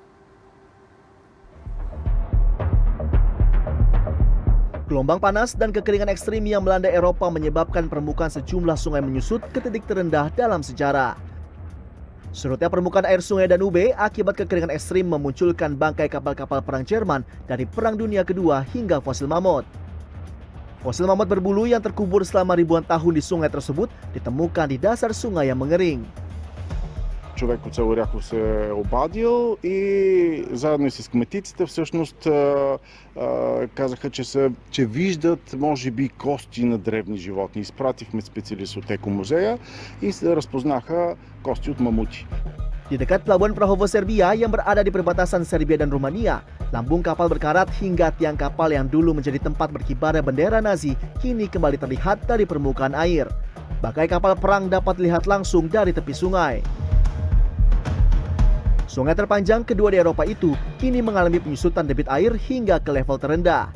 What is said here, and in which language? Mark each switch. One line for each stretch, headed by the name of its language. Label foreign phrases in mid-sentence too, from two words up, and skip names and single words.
Indonesian: Gelombang panas dan kekeringan ekstrim yang melanda Eropa menyebabkan permukaan sejumlah sungai menyusut ke titik terendah dalam sejarah. Surutnya permukaan air sungai Danube akibat kekeringan ekstrim memunculkan bangkai kapal-kapal perang Jerman dari Perang Dunia Kedua hingga fosil mamut. Fosil mamut berbulu yang terkubur selama ribuan tahun di sungai tersebut ditemukan di dasar sungai yang mengering.
Bulgarian: Човек от село Ряхов се е обадил и заедно и с кметиците всъщност казаха, че виждат може би кости на древни животни. Изпратихме специалист от екомузея и се разпознаха кости от мамути.
Indonesian: Di dekat pelabuhan Prahovo, Serbia yang berada di perbatasan Serbia dan Rumania, lambung kapal berkarat hingga tiang kapal yang dulu menjadi tempat berkibarnya bendera Nazi kini kembali terlihat dari permukaan air. Bangkai kapal perang dapat dilihat langsung dari tepi sungai. Sungai terpanjang kedua di Eropa itu kini mengalami penyusutan debit air hingga ke level terendah.